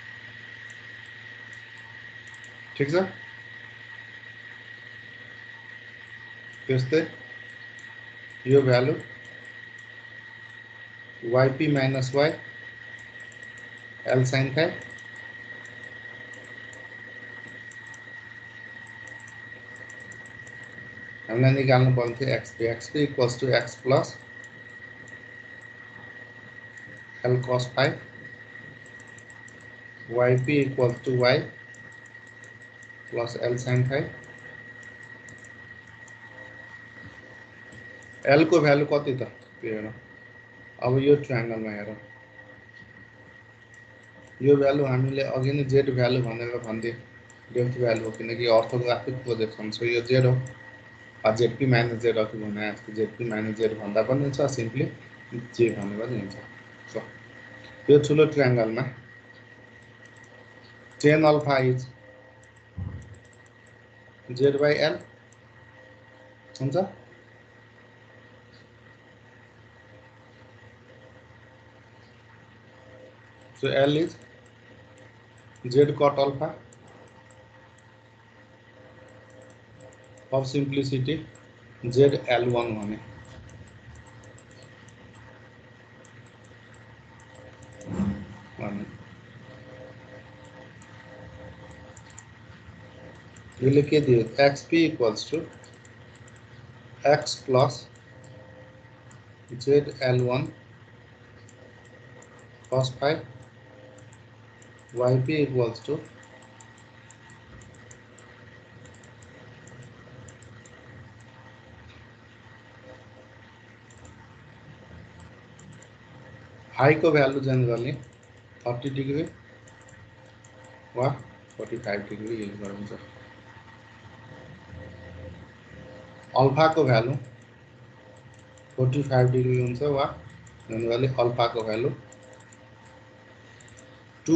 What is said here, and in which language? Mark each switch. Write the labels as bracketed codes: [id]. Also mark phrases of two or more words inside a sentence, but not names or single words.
[ne] ठिक छ? त्यस्तै यो भ्यालु [en] yp minus y L sin phi. [ne] हामीलाई निकाल्नु पर्ने थियो [en] xp equals to x plus L cos phi, yp equals to y plus L sin phi. [ne] L को भ्यालु कति त हेर अब यो ट्रायंगलमा हेर यो भ्यालु हामीले अघि नै [en] z value [ne] भनेर भन्दिए [en] depth value [ne] हो किनकि [en] orthographic projection [ne] छ यो z हो [en] z minus z [ne] अघि भने जस्तो [en] z minus z [ne] भन्दा पनि हुन्छ सिम्पली जे भने पनि हुन्छ सो यो ठुलो ट्रायंगलमा [en] tan alpha is z by l हुन्छ so l is z cot alpha for simplicity z l1 [ne] भने यसले के दियो [en] xp equals to x plus z l1 cos phi yp equals to phi [ne] को भ्यालु जनरली 30 डिग्री वा 45 डिग्री युज गरिन्छ अल्फा को भ्यालु 45 डिग्री हुन्छ वा जनरली अल्फा को भ्यालु 2